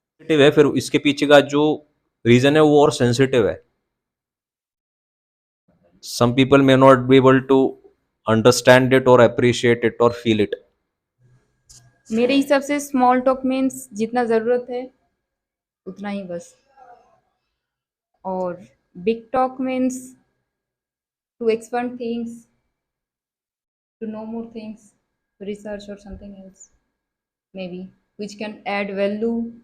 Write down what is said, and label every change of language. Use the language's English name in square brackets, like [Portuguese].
[Hindi] है, फिर इसके पीछे का जो रीजन है वो और सेंसिटिव है। [English] some people may not be able to understand it or appreciate it or feel it. [Hindi] मेरे हिसाब से [English] small talk means [Hindi] जितना ज़रूरत है उतना ही बस, और [English] Big talk means to expand things, to know more things, to research or something else maybe which can add value.